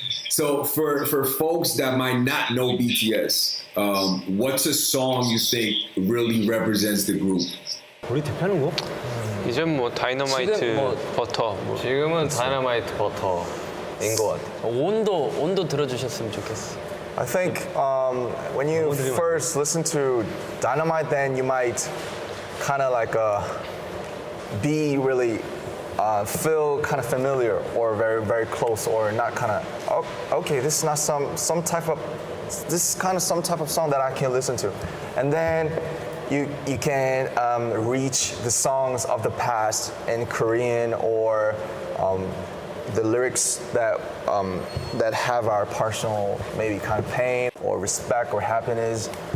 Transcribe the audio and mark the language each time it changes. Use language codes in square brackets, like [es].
[en] So for folks that might not know BTS, what's a song you think really represents the group? [ko] 우리 대표하는 거? 이젠 뭐 다이너마이트 지금 뭐- 버터 지금은 다이너마이트 버터인 것 같아요. 온도 들어주셨으면 좋겠어. [en] I think when you first listen to Dynamite, then you might kind of like be really feel kind of familiar or very close or not kind of okay, this is not some type of song that I can listen to, and then you can reach the songs of the past in Korean or the lyrics that have our personal maybe kind of pain or respect or happiness.